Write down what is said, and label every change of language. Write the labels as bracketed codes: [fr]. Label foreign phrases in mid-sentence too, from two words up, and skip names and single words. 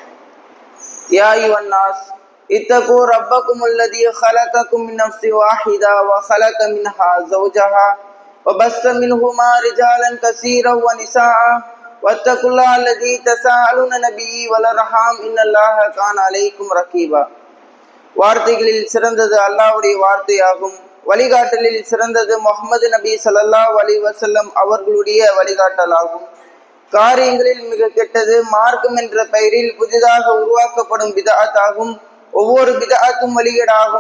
[ar] يا أيها الناس اتقوا ربكم الذي خلقكم من نفس واحدة وخلق منها زوجها وبث منهما رجالا كثيرا ونساء واتقوا الله الذي تساءلون به والأرحام إن الله كان عليكم رقيبا. [ta] வார்த்தைகளில் சிறந்தது அல்லாஹ்வுடைய வார்த்தையாகும். வழிகாட்டலில் சிறந்தது முஹம்மது நபி [ar] صلى الله عليه وسلم [ta] அவர்களுடைய வழிகாட்டலாகும். காரியங்களில் மிக கெட்டது மார்க்கம் என்ற பெயரில் புதிதாக உருவாக்கப்படும் பிதஅத் ஆகும். ஒவ்வொரு பிதஅத்தும் வழிகேடாகும்.